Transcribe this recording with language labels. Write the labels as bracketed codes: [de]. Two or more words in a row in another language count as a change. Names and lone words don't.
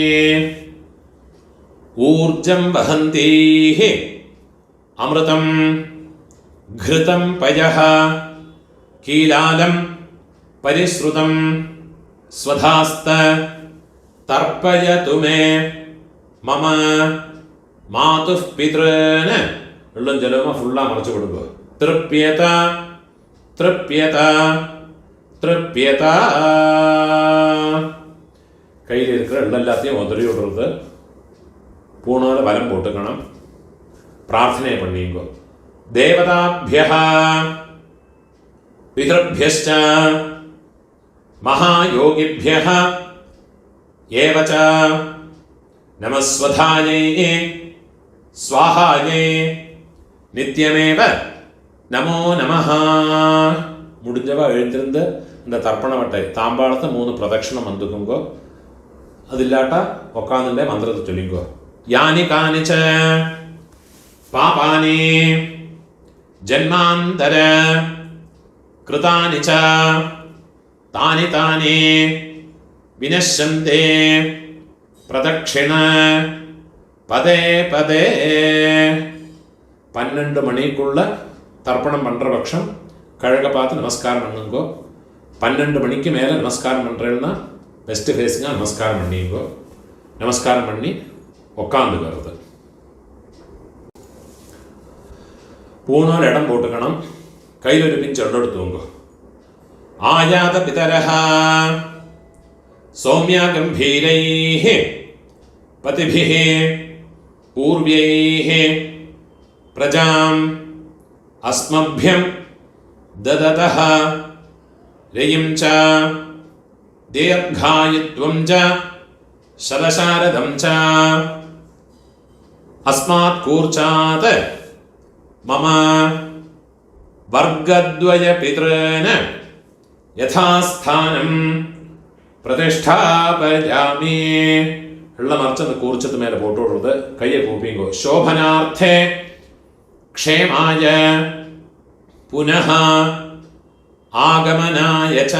[sa] ऊर्जं वहन्तीः अमृतं घृतं पयः कीलालं परिश्रुतं स्वधास्त तर्पयतु मे मम मातुः पितॄन्. [ta] உள்ளம் ஜலமா ஃபுல்லா மறைச்சு கொடுங்க. [sa] तृप्यत तृप्यत तृप्यत. [ta] கையில் இருக்கிற எல்லாத்தையும் உதறி விடுறது. பூனால வலம் போட்டுக்கணும். பிரார்த்தனை பண்ணிங்க. [sa] देवताभ्यः पितृभ्यश्च महायोगिभ्यः एव च नमस्वधायै स्वाहायै नित्यमेव नमो नमः. [ta] முடிஞ்சவா எழுந்திருந்து இந்த தர்ப்பண வட்டை தாம்பாளத்தை 3 பிரதட்சணம் வந்துக்குங்கோ. அது இல்லாட்டா உட்காந்துட்டே மந்திரத்தை சொல்லிங்கோ. [sa] यानि कानि च पापानि जन्मान्तर कृतानि च तानि तानि विनश्यन्ते प्रदक्षिण पदे पदे. [ta] 12 மணிக்குள்ள தர்ப்பணம் பண்ற பட்சம் கழக பார்த்து நமஸ்காரம் பண்ணுங்கோ. 12 மணிக்கு மேல நமஸ்காரம் பண்றேன்னா வெஸ்ட் ஃபேஸிங்கா நமஸ்காரம் பண்ணிங்கோ. நமஸ்காரம் பண்ணி உட்காந்துக்கிறது. பூணால் இடம் போட்டுக்கணும். கையில் ஒரு பிஞ்சு எடுத்துவங்கோ. [sa] आयात पितरः सौम्या गंभीरैः पतिभिः पूर्व्यैः प्रजाम् अस्मभ्यं ददतः रयिं च दीर्घायुत्वं च शरशारदं च अस्मात् कूर्चात् मम वर्गद्वय पितॄन् यथास्थानं प्रतिष्ठापयामि. [ta] உள்ள மறைச்சு அந்த கூர்ச்சத்து மேலே போட்டு விடுறது. கையை கூப்பிங்கோ. [sa] शोभनार्थे क्षेमाय पुनः आगमनाय च.